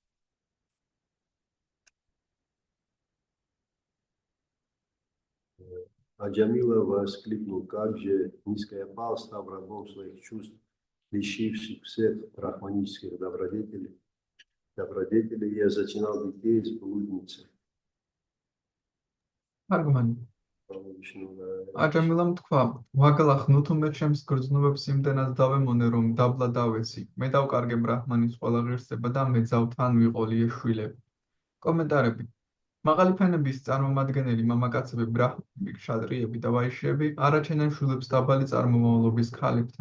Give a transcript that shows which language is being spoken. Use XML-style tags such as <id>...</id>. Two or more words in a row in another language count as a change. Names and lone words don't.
<ru>Аджамила воскликнул, как же низко я пал, став рабом своих чувств, лишивших всех брахманических добродетелей, я зачинал детей с блудницей. Argument.</ru> <ka>Აჯამილამ თქვა, ვაგლახ ნუთუმე ჩემს გრძნობებს იმდენად დავემონე, რომ დაბლა დავეცი. მე დავკარგე ბრაჰმანის ყველა ღირსება და მეძავთან ვიყოლიე შვილები. კომენტარები. მაღალი ფენების წარმომადგენელი მამაკაცები, ბრაჰმანები, კშატრიები და ვაიშიები არაჩენენ შვილებს დაბალი წარმომავლობის ქალებთან.</ka>